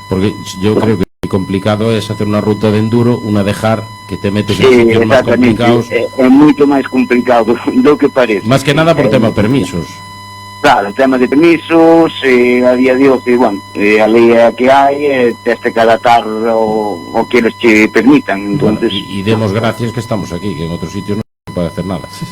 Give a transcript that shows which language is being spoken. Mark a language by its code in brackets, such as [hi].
[es] Porque yo creo que complicado es hacer una ruta de enduro, una dejar, que te metes en Sí, sitios más exactamente, complicados. [gl] é moito máis complicado do que parece. [es] Más que nada por tema permisos. [gl] Claro, o tema de permisos, a día de hoxe, bueno, a lei é a que hai, tens que adaptar o que eles che permitan, [es] Bueno, entonces, y demos gracias que estamos aquí, que en otros sitios no se puede hacer nada.